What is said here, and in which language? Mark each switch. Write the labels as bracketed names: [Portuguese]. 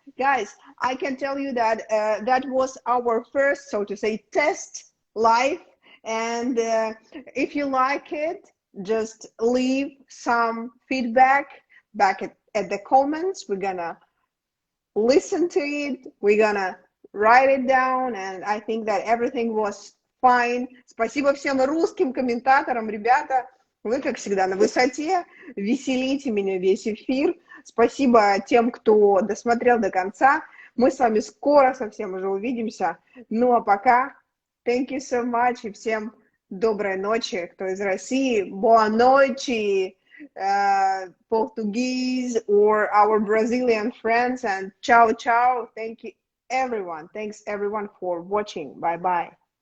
[English] Guys, I can tell you that that was our first, so to say, test live. And if you like it, just leave some feedback back at the comments. We're gonna listen to it, we're gonna write it down, and I think that everything was fine. [Russian] Спасибо всем русским комментаторам, ребята. Вы, как всегда, на высоте. Веселите меня весь эфир. Спасибо тем, кто досмотрел до конца. Мы с вами скоро совсем уже увидимся. Ну а пока, [English] thank you so much, [Russian] и всем доброй ночи, кто из России. [Portuguese] Boa noite, [English] Portuguese or our Brazilian friends, and [Italian] ciao ciao. [English] Thank you everyone. Thanks everyone for watching. Bye bye.